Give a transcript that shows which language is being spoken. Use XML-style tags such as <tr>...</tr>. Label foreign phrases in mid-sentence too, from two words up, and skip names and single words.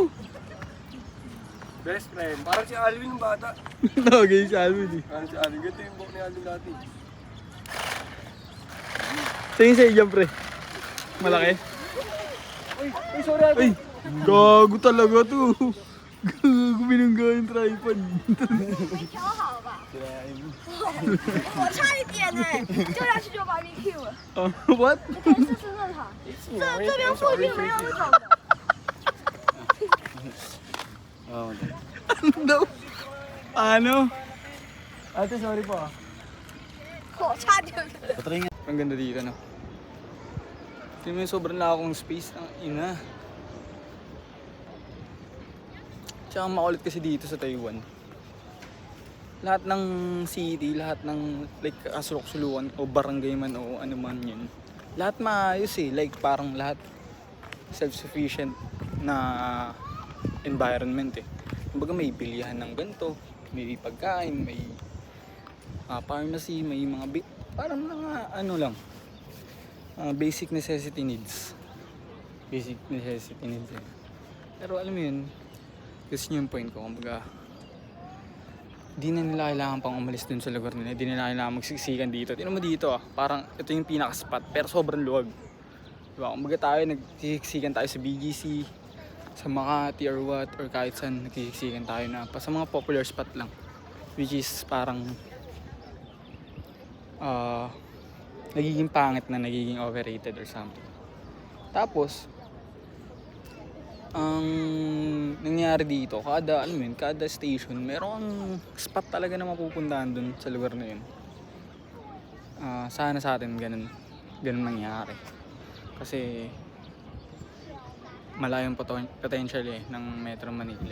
<en>Best friend.</en> <tl>Parang si Alvin ng bata. Okay, si Alvin eh. Parang si Alvin. Ganito yung buhok ni Alvin dati. Tingin sa'yo dyan, pre. Malaki. Uy, sorry Alvin. Ay, gago talaga to. Gago, binangga yung tripod.</tl> <zh>我差一点哎，掉下去就 barbecue 了。</zh> <en>What?</en> <zh>可以试试热它，这边附近没有那种的。</zh> <tl>Ano daw? Ano? Ate, sorry po ah.</tl> <zh>我差点。</zh> <tl>Ang ganda dito, no? Tingnan mo yung sobrang laki kong space. Ang ina. Tsaka makulit kasi dito sa Taiwan. Lahat ng city, lahat ng like kasulok-suluan o barangay man o ano man yun. lahat maayos eh. Like parang lahat self-sufficient na environment eh. Kumbaga may bilihan ng ganito, may pagkain, may pharmacy, may mga parang mga ano lang,</tl> <en>basic necessity needs. Basic necessity needs eh.</en> <tl>Pero alam mo yun, gusto nyo yung point ko, kumbaga di na nila kailangan pang umalis dun sa lugar nila, di nila kailangan magsiksikan dito. Tingnan mo dito parang ito yung pinaka-spot pero sobrang luwag. Diba? Kumbaga tayo, nagsiksikan tayo sa BGC, sa Makati</tl> <en>or what,</en> <tl>or kahit saan nagsiksikan tayo na pa sa mga</tl> <en>popular spot</en> <tl>lang.</tl> <en>Which is</en> <tl>parang nagiging pangit na, nagiging</tl> <en>overrated or something.</en> <tl>Tapos, ang nangyari dito, kada station, merong spot talaga na mapupuntahan dun sa lugar na yun. Sana sa atin ganun nangyari. Kasi malayong potential ng Metro Manila.</tl>